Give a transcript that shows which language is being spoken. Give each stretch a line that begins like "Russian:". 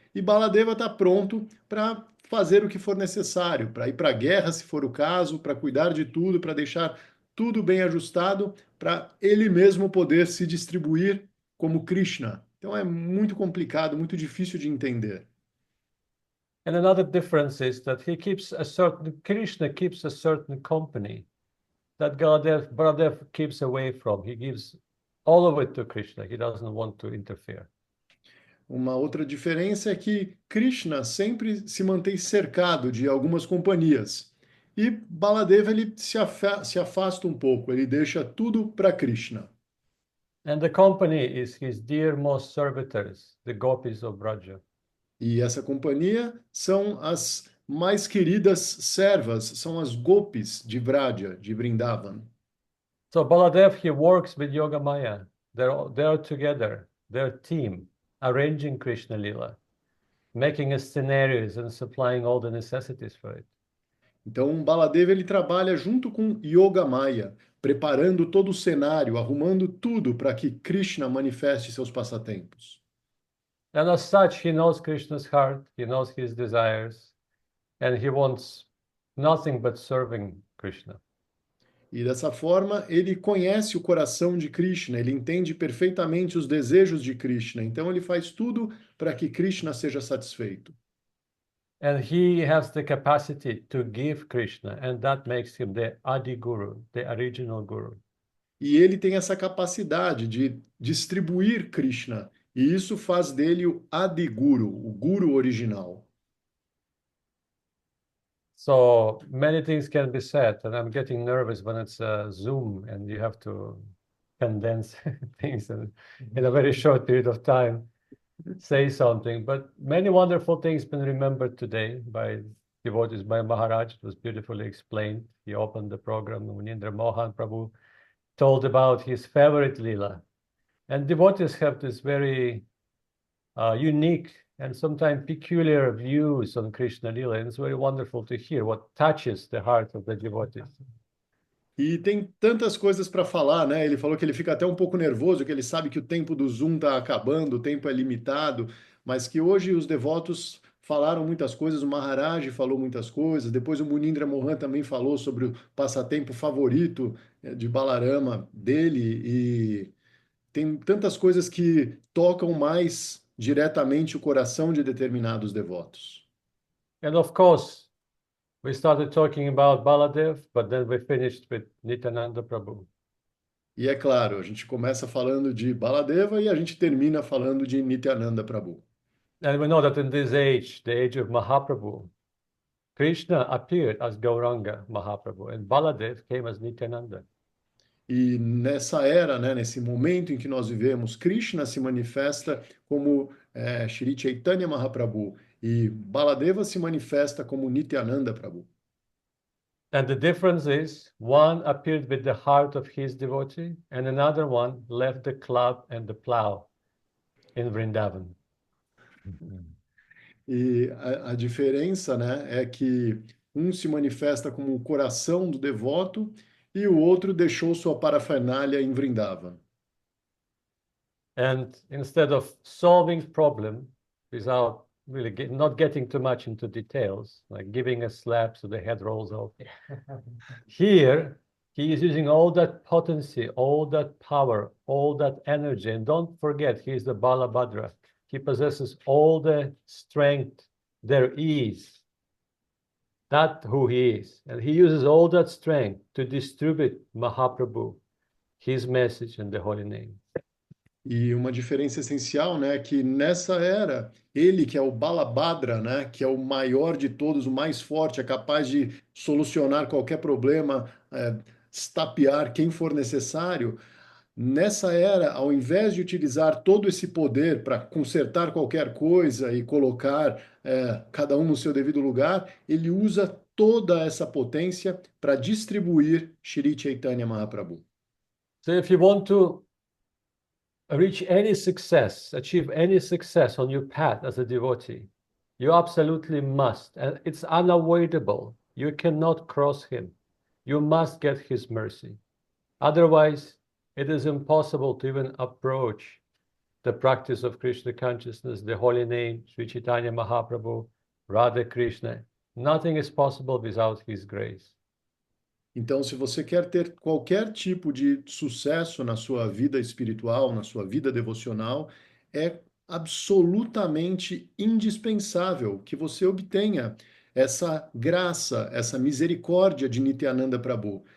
Portuguese: E Baladeva está pronto para fazer o que for necessário, para ir para a guerra, se for o caso, para cuidar de tudo, para deixar tudo bem ajustado, para ele mesmo poder se distribuir como Krishna. Então é muito complicado, muito difícil de entender.
English: And another difference is that Krishna keeps a certain company that Baladev keeps away from. He gives all of it to Krishna. He doesn't want to interfere.
Portuguese: Uma outra diferença é que Krishna sempre se mantém cercado de algumas companhias. E Baladeva ele se afasta um pouco, ele deixa tudo para Krishna.
English: And the company is his dearmost servitors, the gopis of Braja.
Portuguese: E essa companhia são as mais queridas servas, são as gopis de Vraja, de Vrindavan.
English: So Baladev, he works with Yogamaya. They're together, they're team, arranging Krishna Lila, making us scenarios and supplying all the necessities for it.
Portuguese: Então, Baladeva ele trabalha junto com Yogamaya, preparando todo o cenário, arrumando tudo para que Krishna manifeste seus passatempos.
English: And as such, he knows Krishna's heart, he knows his desires, and he wants nothing but serving Krishna.
Portuguese: E dessa forma, ele conhece o coração de Krishna, ele entende perfeitamente os desejos de Krishna, então ele faz tudo para que Krishna seja satisfeito.
English: And he has the capacity to give Krishna, and that makes him the Adi Guru, the original Guru.
Portuguese: E ele tem essa capacidade de distribuir Krishna, e isso faz dele o Adiguru, o guru original.
English: So many things can be said, and I'm getting nervous when it's a Zoom and you have to condense things in a very short period of time, say something. But many wonderful things been remembered today by devotees, by Maharaj. It was beautifully explained. He opened the program. Munindra Mohan Prabhu told about his favorite Leela. And devotees have this very unique and sometimes peculiar views on Krishna Leela. And it's very wonderful to hear what touches the heart of the devotees.
Portuguese: E tem tantas coisas para falar, né? Ele falou que ele fica até um pouco nervoso, que ele sabe que o tempo do Zoom está acabando, o tempo é limitado, mas que hoje os devotos falaram muitas coisas, o Maharaj falou muitas coisas, depois o Munindra Mohan também falou sobre o passatempo favorito de Balarama dele, e tem tantas coisas que tocam mais diretamente o coração de determinados devotos.
English: And of course, we started talking about Baladev, but then we finished with Nityananda Prabhu.
Portuguese: E é claro, a gente começa falando de Baladeva e a gente termina falando de Nityananda Prabhu.
English: And we know that in this age, the age of Mahaprabhu, Krishna appeared as Gauranga Mahaprabhu, and Baladev came as Nityananda.
Portuguese: E nessa era, né, nesse momento em que nós vivemos, Krishna se manifesta como Shri Chaitanya Mahaprabhu e Baladeva se manifesta como Nityananda Prabhu.
English: And the difference is, one appeared with the heart of his devotee, and another one left the club and the plow in Vrindavan.
Portuguese: E a diferença, né, é que um se manifesta como o coração do devoto e o outro deixou sua parafernália em Vrindavan.
English: And instead of solving problem without really not getting too much into details, like giving a slap so the head rolls off, here he is using all that potency, all that power, all that energy. And don't forget, he is the Balabhadra. He possesses all the strength there is. That's who he is. And he uses all that strength to distribute Mahaprabhu, his message and the holy name.
Portuguese: E uma diferença essencial, né, é que nessa era, ele que é o Balabhadra, né, que é o maior de todos, o mais forte, é capaz de solucionar qualquer problema, estapear quem for necessário. Nessa era, ao invés de utilizar todo esse poder para consertar qualquer coisa e colocar cada um no seu devido lugar, ele usa toda essa potência para distribuir Shri Chaitanya Mahaprabhu.
English: So if you want to reach any success, achieve any success on your path as a devotee, you absolutely must, and it's unavoidable. You cannot cross him. You must get his mercy. Otherwise, it is impossible to even approach the practice of Krishna consciousness, the holy name, Sri Chaitanya Mahaprabhu, Radha Krishna. Nothing is possible without his grace.
Portuguese: Então, se você quer ter qualquer tipo de sucesso na sua vida espiritual, na sua vida devocional, é absolutamente indispensável que você obtenha essa graça, essa misericórdia de Nityananda Prabhu.